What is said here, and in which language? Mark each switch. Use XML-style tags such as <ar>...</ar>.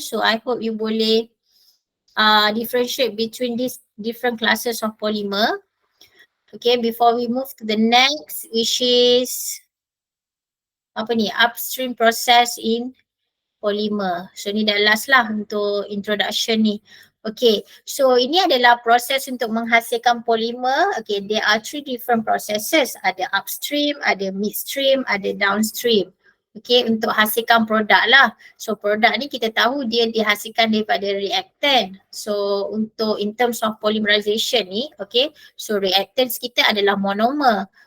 <en>So I hope you</en> <ms>boleh</ms> <en>differentiate between these different classes of polymer. Okay, before we move to the next, which is</en> <ms>apa ni,</ms> <en>upstream process in polymer.</en> <ms>So ni dah last lah untuk introduction ni. Okay, so ini adalah proses untuk menghasilkan polymer.</ms> <en>Okay, there are three different processes.</en> <ms>Ada upstream, ada midstream, ada downstream. Okay, untuk hasilkan produk lah. So produk ni kita tahu dia dihasilkan daripada reactant. So untuk in terms of polymerization ni, okay, so reactants kita adalah monomer.</ms>